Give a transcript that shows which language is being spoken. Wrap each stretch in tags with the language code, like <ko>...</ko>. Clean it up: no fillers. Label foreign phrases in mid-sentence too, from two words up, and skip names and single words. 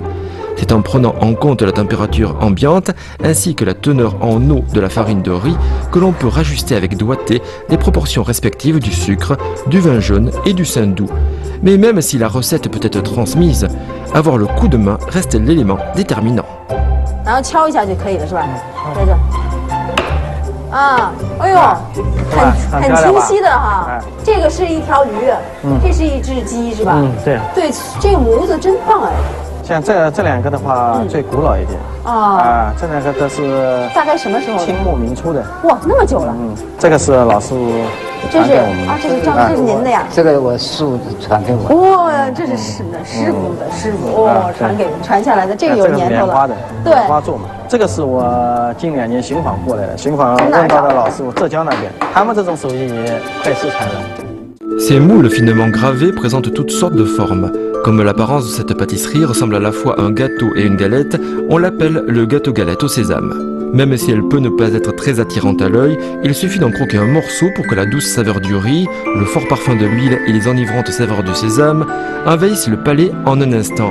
<fr>C'est en prenant en compte la température ambiante ainsi que la teneur en eau de la farine de riz que l'on peut rajuster avec doigté les proportions respectives du sucre, du vin jaune et du saindoux. Mais même si la recette peut être transmise, avoir le coup de main reste l'élément déterminant.</fr> <zh>然后敲一下就可以了，是吧？在这。啊，哎呦，很清晰的哈。这个是一条鱼，这是一只鸡，是吧？嗯，对。对，这个模子真棒哎。像这两个的话，最古老一点这两个都是大概什么时候？清末民初的。哇，那么久了。这个是老师傅传给我们。这是这是您的呀？这个我师傅传给我。哇，这是师傅传下来的，这个有年头了。花的，对，花做嘛。这个是我近2年寻访过来的，寻访问到的老师傅，浙江那边，他们这种手艺也快失传了。</zh> <fr>Ces moules finement gravés présentent toutes sortes de formes. Comme l'apparence de cette pâtisserie ressemble à la fois à un gâteau et une galette, on l'appelle le gâteau-galette au sésame. Même si elle peut ne pas être très attirante à l'œil, il suffit d'en croquer un morceau pour que la douce saveur du riz, le fort parfum de l'huile et les enivrantes saveurs du sésame envahissent le palais en un instant.</fr>